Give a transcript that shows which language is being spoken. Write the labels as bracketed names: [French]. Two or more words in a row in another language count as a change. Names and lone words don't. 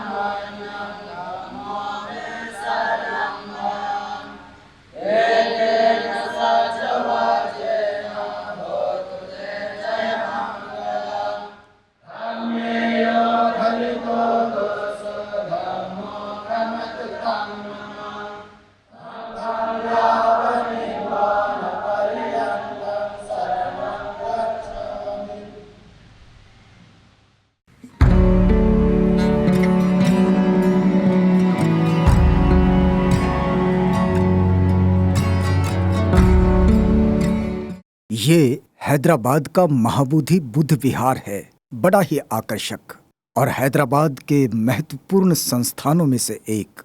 [Pali] गम्यं धम्मो मे शरणं वरं एतेन सत्यवाचेन भवतु ते जयमङ्गलम् धम्मेयो फलितो दोषो धम्मो प्रमथितं मम बुद्धं यावदेवानपर्यन्तं शरणं गच्छामि [Hindi] ये हैदराबाद का महाबोधि बुद्ध विहार है, बड़ा ही आकर्षक और हैदराबाद के महत्वपूर्ण संस्थानों में से एक।